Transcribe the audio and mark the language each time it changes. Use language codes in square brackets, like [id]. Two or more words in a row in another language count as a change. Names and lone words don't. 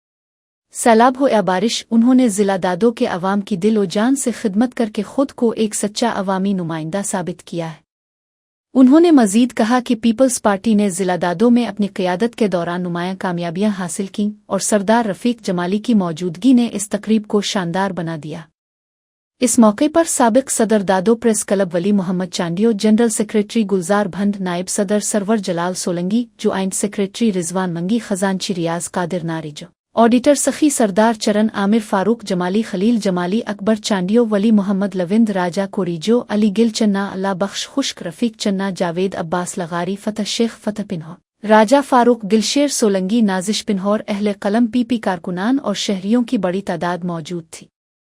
[ur] سیلاب ہو یا بارش، انہوں نے ضلع دادو کے عوام کی دل اور جان سے خدمت کر کے خود کو ایک سچا عوامی نمائندہ ثابت کیا ہے. انہوں نے مزید کہا کہ پیپلز پارٹی نے ضلع دادو میں اپنی قیادت کے دوران نمایاں کامیابیاں حاصل کیں اور سردار رفیق جمالی کی موجودگی نے اس تقریب کو شاندار بنا دیا. اس موقعے پر سابق صدر دادو پریس کلب ولی محمد چانڈیو, [en] General Secretary [ur] گلزار بھنڈ، نائب صدر سرور جلال سولنگی, [en] Joint Secretary [ur] رضوان منگی، خزانچی ریاض قادر ناریجو، آڈیٹر سخی سردار چرن عامر، فاروق جمالی، خلیل جمالی، اکبر چانڈیو، ولی محمد لوند، راجہ کوریجو، علی گل چنا، اللہ بخش، خشک، رفیق چنا، جاوید عباس لغاری، فتح شیخ، فتح پنہور، راجہ فاروق، دلشیر سولنگی، نازش پنہور، اہل قلم، پی پی کارکنان اور شہریوں کی بڑی تعداد موجود تھی.